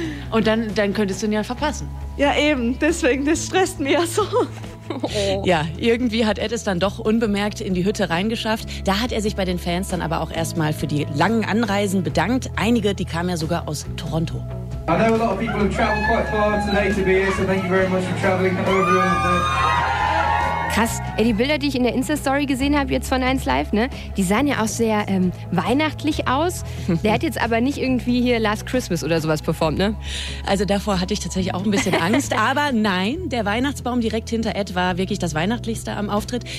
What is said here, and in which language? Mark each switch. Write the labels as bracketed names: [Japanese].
[German] Und dann könntest du ihn ja verpassen. Ja, eben. Deswegen, das stresst mich ja so. Ja, irgendwie hat Ed es dann doch unbemerkt in die Hütte reingeschafft. Da hat er sich bei den Fans dann aber auch erstmal für die langen Anreisen bedankt. Einige, die kamen ja sogar aus Toronto. [English] I know a lot of people have traveled quite far today to be here, so thank you very much for traveling over. [German] Krass, ey, die Bilder, die ich in der Insta-Story gesehen habe jetzt von 1 Live, ne, die sahen ja auch sehr weihnachtlich aus. Der hat jetzt aber nicht irgendwie hier Last Christmas oder sowas performt, ne? Also davor hatte ich tatsächlich auch ein bisschen Angst, aber nein, der Weihnachtsbaum direkt hinter Ed war wirklich das Weihnachtlichste am Auftritt.